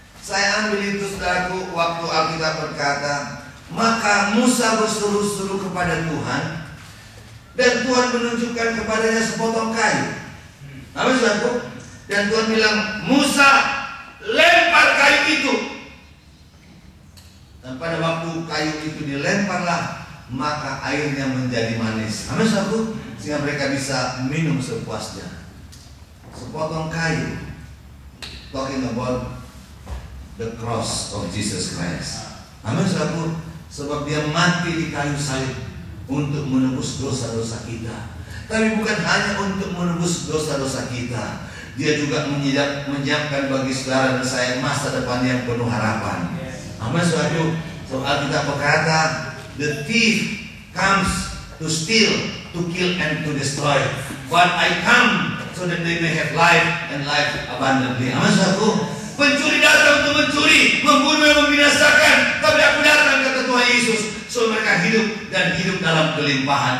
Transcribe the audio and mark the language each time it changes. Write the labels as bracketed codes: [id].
[id] Saya ambil itu, saudaraku, waktu Alkitab berkata, maka Musa berseru-seru kepada Tuhan, dan Tuhan menunjukkan kepadanya sepotong kayu. Amin, saudaraku. Dan Tuhan bilang, Musa, lempar kayu itu. Dan pada waktu kayu itu dilemparlah, maka airnya menjadi manis. Amin, saudaraku. Sehingga mereka bisa minum sepuasnya. Sepotong kayu, [en] talking about the cross of Jesus Christ. [id] Amin, saudaraku. Sebab dia mati di kayu salib untuk menebus dosa-dosa kita. Tapi bukan hanya untuk menebus dosa-dosa kita, dia juga menyiapkan bagi saudara dan saya masa depan yang penuh harapan. Amin, saudaraku. Soal kita berkata, [en] the thief comes to steal, to kill and to destroy, but I come so that they may have life and life abundantly. [id] Amin, saudaraku. Pencuri datang untuk mencuri, membunuh dan membinasakan, tapi aku datang, kata Tuhan Yesus, so mereka hidup dan hidup dalam kelimpahan.